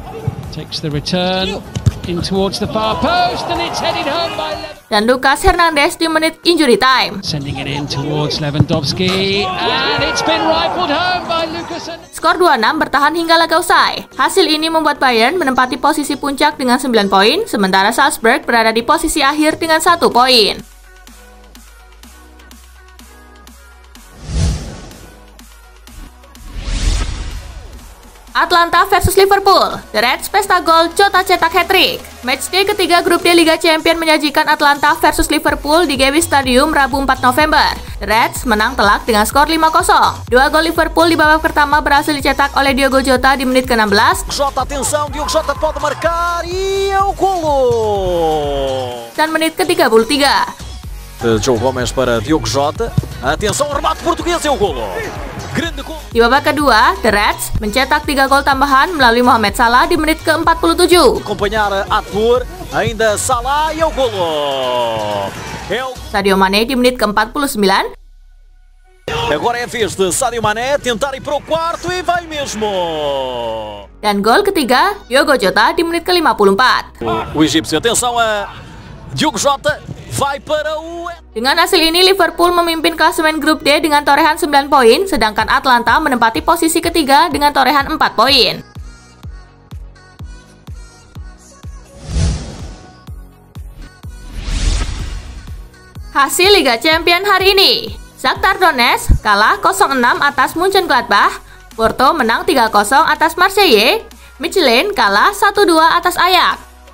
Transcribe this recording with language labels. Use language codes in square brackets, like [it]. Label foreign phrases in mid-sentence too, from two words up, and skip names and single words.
[id] Dan Lucas Hernandez di menit injury time. Skor 2-6 bertahan hingga laga usai. Hasil ini membuat Bayern menempati posisi puncak dengan 9 poin, sementara Salzburg berada di posisi akhir dengan 1 poin. Atlanta versus Liverpool. The Reds pesta gol, Jota cetak hat-trick. Matchday ketiga Grup D Liga Champions menyajikan Atlanta versus Liverpool di Gewiss Stadium Rabu 4 November. The Reds menang telak dengan skor 5-0. 2 gol Liverpool di babak pertama berhasil dicetak oleh Diogo Jota di menit ke-16. [pt] Jota, atenção, Diogo Jota pode marcar e é o golo. [id] Dan menit ke-33. [pt] João Gomes para Diogo Jota. Atenção, remate português é o golo. [id] Di babak kedua, The Reds mencetak 3 gol tambahan melalui Mohamed Salah di menit ke-47. [pt] Acompanhar Arthur, ainda Salah e o golo. [id] Sadio Mane di menit ke-49. [pt] Agora é a vez de Sadio Mané tentar ir para o quarto e vai mesmo. [id] Dan gol ketiga, Diogo Jota di menit ke-54. [pt] O egípcio, atenção a Diogo Jota. [id] Dengan hasil ini, Liverpool memimpin klasemen Grup D dengan torehan 9 poin, sedangkan Atlanta menempati posisi ketiga dengan torehan 4 poin. Hasil Liga Champions hari ini: Shakhtar Donetsk kalah 0-6 atas Mönchengladbach, Porto menang 3-0 atas Marseille, Michelin kalah 1-2 atas Ajax.